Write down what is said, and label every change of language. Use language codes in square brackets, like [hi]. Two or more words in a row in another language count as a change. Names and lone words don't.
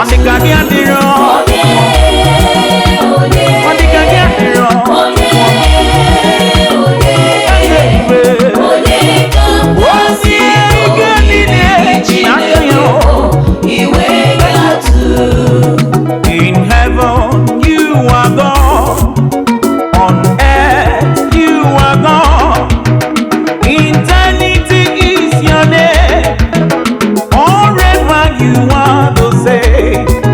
[ig] Ọ dị ka gị adịrọ. Onye, onye, Ọ dị ka gị adịrọ. onye, onye, Eze iwe. onye ka m ga-asị Onye na o ike yiri niile gị, na aka Chineke ya. m, iwe gị atụ. [en] In heaven, you are God. On earth, you are God. Eternity is your name. Forever you are the same.